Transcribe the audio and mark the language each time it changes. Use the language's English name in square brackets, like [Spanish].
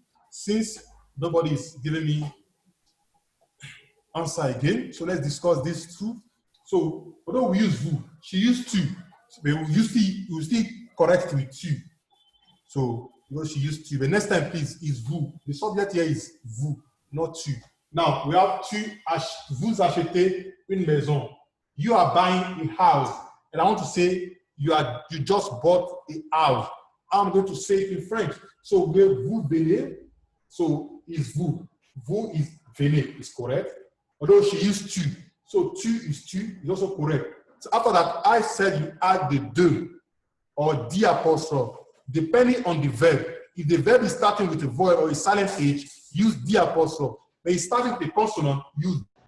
[English] Since nobody is giving me answer again. So let's discuss these two. So although we use vous, she used two, but we still correct with two. So because she used two, but next time please is vous. The subject here is vous, not tu. Now we have [French] vous achetez une maison. [English] You are buying a house, and I want to say you just bought a house. I'm going to say it in French. So where [French] vous venez, [English] so is vous. Vous is venez is correct. Although she used tu, so tu is also correct. So after that, I said you add the de or the apostrophe, depending on the verb. If the verb is starting with a vowel or a silent H, use the apostrophe. But it's starting with a consonant, use.